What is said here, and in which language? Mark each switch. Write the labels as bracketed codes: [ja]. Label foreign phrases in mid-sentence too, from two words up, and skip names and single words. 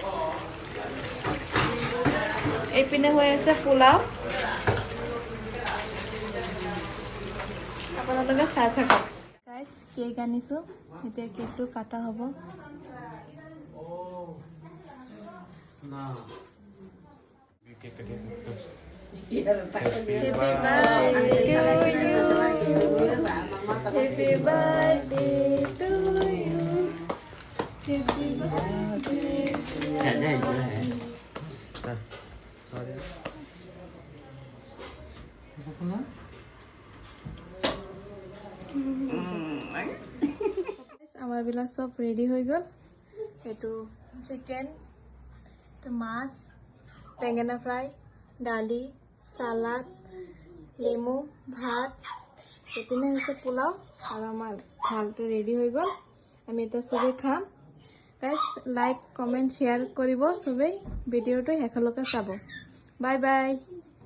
[as] এপিনে হৈ আছে পোলাও। আপোনালোকে চাই থাকক। গাইস কেক আনিছো এতিয়া কেকটো কাটা হ'ব। না [en] Happy birthday to you. Happy birthday to you. [bn] আমার বিলাক সব রেডি হয়ে গেল। এটো চিকেন, তো মাছ, বেঙেনা ফ্রাই, ডালি, সালাদ, লেমু, ভাত, এপিনে হচ্ছে পোলাও আর আমার ভালটো রেডি হয়ে গেল। [as] আমি এটা সবে খাম। গাইস [en] like comment share [as] করিব সবে ভিডিওটো হেখলকে চাব। [en] bye bye.